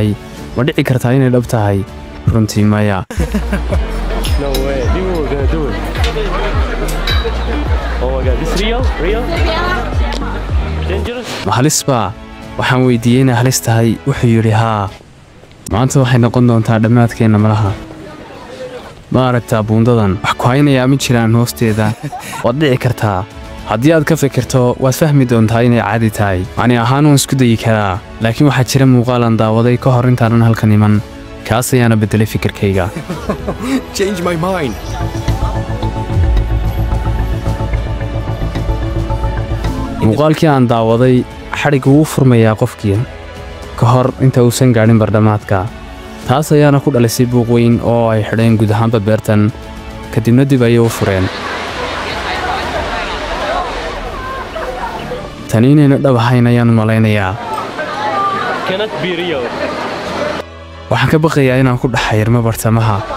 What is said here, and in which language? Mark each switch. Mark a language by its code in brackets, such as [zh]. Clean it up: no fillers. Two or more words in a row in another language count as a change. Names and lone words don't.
[so] Ma dhici kartaa inay dhab tahay? Runtii maya. [en] No way. People were gonna do it. Oh my god, this real? Real? Dangerous? [so] Ma halis baa? Waxaan weydiiyey inay halis tahay. Wuxuu yidhi haa. Maanta waxay noqon doontaa dhammaadkeena malaha. Ma aragtaa buundadan? Wax ku haynayaa ma jiraan hoosteeda. Waad dhici kartaa. haddii aad ka fikirto waad fahmi doontaa inay caadi tahay. Ani ahaan waan isku dayi karaa, laakiin waxaa jira muuqaal aan daawaday ka hor intaanan halkan iman. Kaas ayaana bedelay fikirkayga. [en] Change my mind. [so] muuqaalkii aan daawaday xadhiggu wuu furmayaa qofkii ka hor inta uusan gaadhin bardhamaadka. taas ayaana ku dhalisay buuq weyn oo ay xidheen guud ahaanba beertan, kadibna dib ayay u fureen. tani inayna dhab ahayn ayaan malaynayaa. [en] Cannot be real. [so] waxaan ka baqayaa inaan ku dhaxayrmo bartamaha.